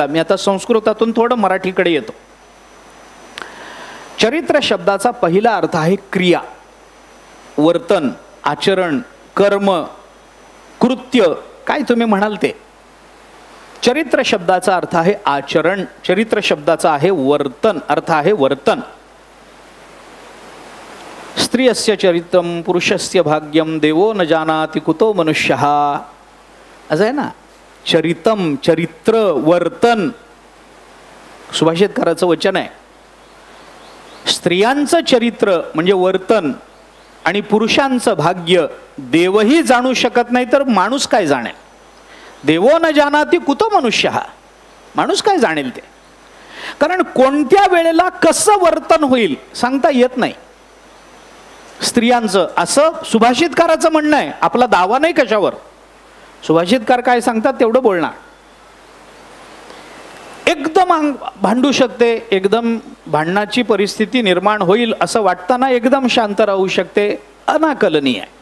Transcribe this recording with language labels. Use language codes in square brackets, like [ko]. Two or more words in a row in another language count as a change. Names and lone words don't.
[mr] मी आता संस्कृतातून थोडं मराठीकडे येतो. चरित्र शब्दाचा पहिला अर्थ आहे क्रिया, वर्तन, आचरण, कर्म, कृत्य, काय तुम्ही म्हणाल ते. चरित्र शब्दाचा अर्थ आहे आचरण, चरित्र शब्दाचा आहे वर्तन, अर्थ आहे वर्तन. [sa] स्त्रियस्य चरित्रम पुरुषस्य भाग्यम देवो न जानाति कुतो मनुष्यः, [mr] असं आहे ना. चरितम, चरित्र, वर्तन सुभाषितकाराचं वचन आहे. स्त्रियांचं चरित्र म्हणजे वर्तन आणि पुरुषांचं भाग्य देवही जाणू शकत नाही तर माणूस काय जाणेल. [sa] देवो न जानाति कुतो मनुष्यः, [mr] माणूस काय जाणेल ते. कारण कोणत्या वेळेला कसं वर्तन होईल सांगता येत नाही स्त्रियांचं, असं सुभाषितकाराचं म्हणणं आहे. आपला दावा नाही कशावर. सुभाषितकार काय सांगतात तेवढं बोलणार. एकदम भांडू शकते, एकदम भांडणाची परिस्थिती निर्माण होईल असं वाटताना एकदम शांत राहू शकते, अनाकलनीय आहे.